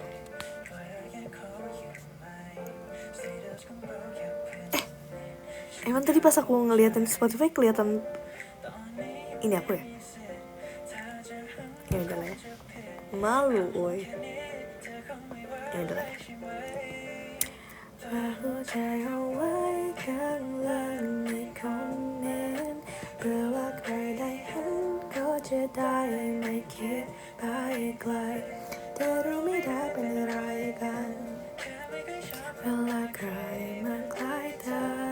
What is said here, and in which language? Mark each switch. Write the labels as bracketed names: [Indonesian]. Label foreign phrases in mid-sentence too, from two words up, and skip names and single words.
[Indonesian] Emang tadi pas aku ngeliatin Spotify kelihatan ini aku ya? Ya udah lah ya. Malu, woi. Ya udah lah. [Thai] หัวใจเอาไว้ข้างล่างในคอมเมนต์เพื่อว่าใครได้เห็นก็จะได้ไม่คิดไปไกลแต่รู้ไม่ได้เป็นอะไรกันเวลาใครมาใกล้เธอ